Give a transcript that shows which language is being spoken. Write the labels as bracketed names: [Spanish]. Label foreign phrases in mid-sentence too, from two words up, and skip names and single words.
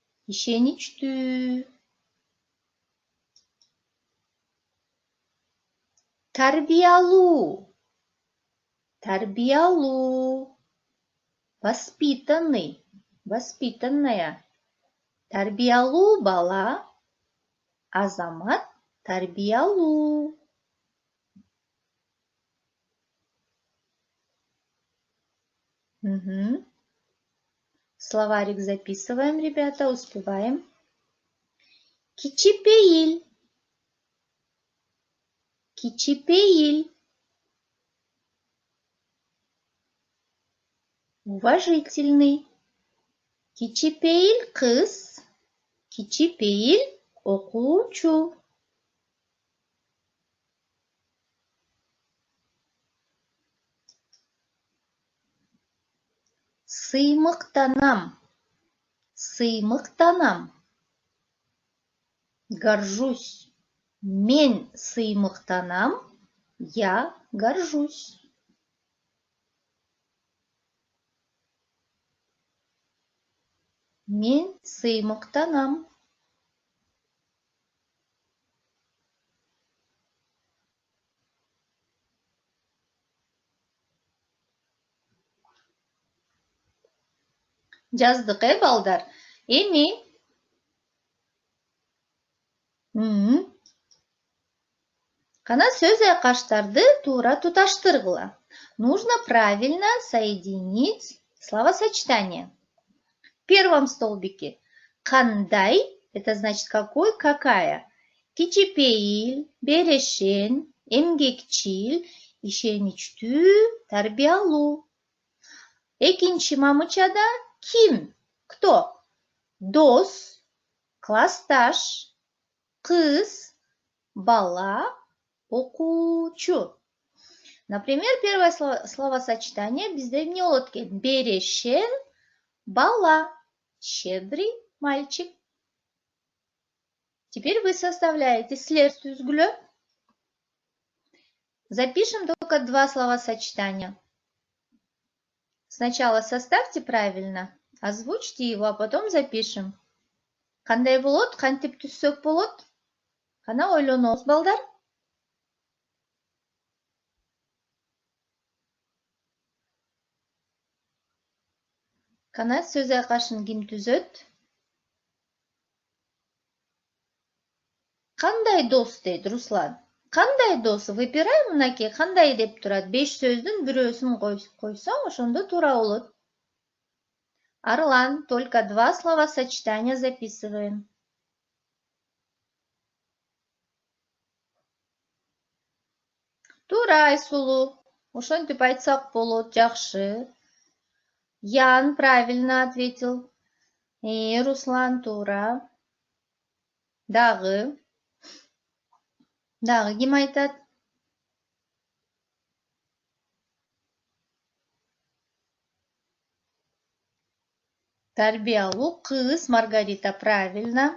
[Kyrgyz] Ишеничтүү. Тарбиялуу. Тарбиялуу. Воспитанный. Воспитанная. Тарбиялуу бала. Азамат тарбиялуу. Угу. [Russian] Словарик записываем, ребята, успеваем. [Kyrgyz] Кичипеиль. Кичипеиль. Уважительный. Кичипеиль кыз. Кичипеиль окуучу. Сыймыктанам. Сыймыктанам. Горжусь. Мен сыймыктанам. [Russian] Я горжусь. [Kyrgyz] Мен сыймыктанам. Жаздык, балдар? Эми кана сөз айкаштарды туура туташтыргыла. [Russian] Нужно правильно соединить словосочетание. В первом столбике кандай – это значит какой, какая. [Kyrgyz] Кичипеиль, берешен, эмгекчил, ишеничтүү, тарбиялуу. Экинчи мамычада ким? Кто? Дос, классташ, кыз, бала, окуучу. [Russian] Например, первое словосочетание [Kyrgyz] bizde эмне болот экен? Берешен бала, [Russian] щедрый мальчик. Теперь вы составляете след түзгүлө. Запишем только два словосочетания. Сначала составьте правильно, озвучьте его, а потом запишем. [Kyrgyz] Кандай болот, кантип түзсөк болот? Кана ойлонуңуз, балдар. Кана сөз айкашын ким түзөт? Кандай дос дейт Руслан? Кандай дос? Выпираем мынакей, кандай деп турат? 5 сөздүн бирөөсүн койсоң, ошондо туура болот. Арлан, [Russian] только два словосочетания записываем. [Kyrgyz] Туура, Айсулу. Ошентип айтсак болот, жакшы. [Russian] Ян правильно ответил. [Kyrgyz] Руслан, туура. Дагы ким айтат? Тарбиялуу кыз, Маргарита, правильно.